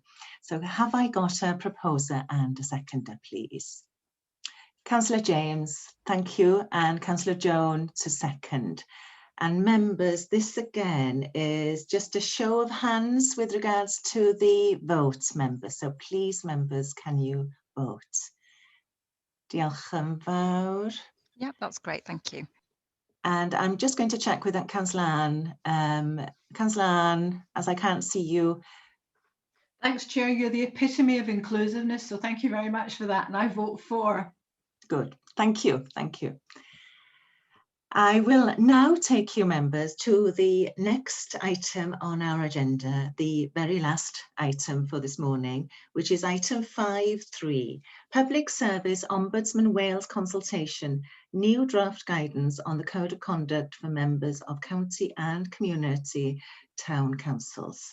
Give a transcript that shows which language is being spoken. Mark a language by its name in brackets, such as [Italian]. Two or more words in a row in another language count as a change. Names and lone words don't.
[English] So have I got a proposer and a seconder, please? Councillor James, thank you, and Councillor Joan to second. And members, this again is just a show of hands with regards to the vote, members. So please, members, can you vote? [Welsh] Diolch yn fawr. [English] Yeah, that's great, thank you. And I'm just going to check with Councillor Anne. Councillor Anne, as I can't see you. Thanks, Chair. You're the epitome of inclusiveness, so thank you very much for that. And I vote for. Good, thank you, thank you. I will now take you, members, to the next item on our agenda, the very last item for this morning, which is item 5.3, Public Service Ombudsman Wales Consultation, New Draft Guidance on the Code of Conduct for Members of County and Community Town Councils.